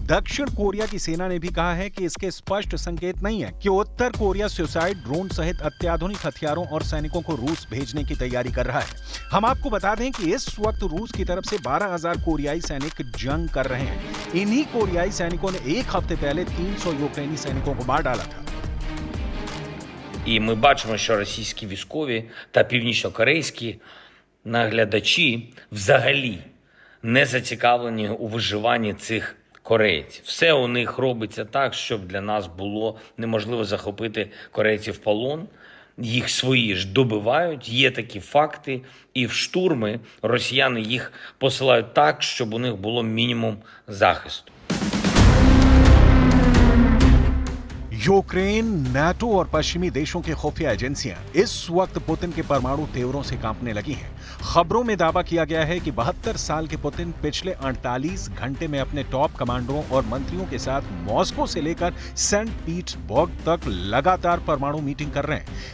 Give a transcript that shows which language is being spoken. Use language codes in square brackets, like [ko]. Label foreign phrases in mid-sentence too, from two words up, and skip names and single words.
[hi] दक्षिण कोरिया की सेना ने भी कहा है कि इसके स्पष्ट संकेत नहीं है कि उत्तर कोरिया सुसाइड ड्रोन सहित अत्याधुनिक हथियारों और सैनिकों को रूस भेजने की तैयारी कर रहा है। हम आपको बता दें कि इस वक्त रूस की तरफ से 12,000 कोरियाई सैनिक जंग कर रहे हैं। इन्हीं कोरियाई सैनिकों ने एक हफ्ते पहले 300 यूक्रेनी सैनिकों को मार डाला था। [uk] І ми бачимо, що російські військові та північнокорейські наглядачі взагалі не зацікавлені у виживанні цих корейців. Все у них робиться так, щоб для нас було неможливо захопити корейців в полон. Їх свої ж добивають, є такі факти, і в штурми росіяни їх посилають так, щоб у них було мінімум захисту. [hi] यूक्रेन, नाटो और पश्चिमी देशों की खुफिया एजेंसियां इस वक्त पुतिन के परमाणु तेवरों से कांपने लगी हैं। खबरों में दावा किया गया है कि 72 साल के पुतिन पिछले 48 घंटे में अपने टॉप कमांडरों और मंत्रियों के साथ मॉस्को से लेकर सेंट पीटर्सबर्ग तक लगातार परमाणु मीटिंग कर रहे हैं।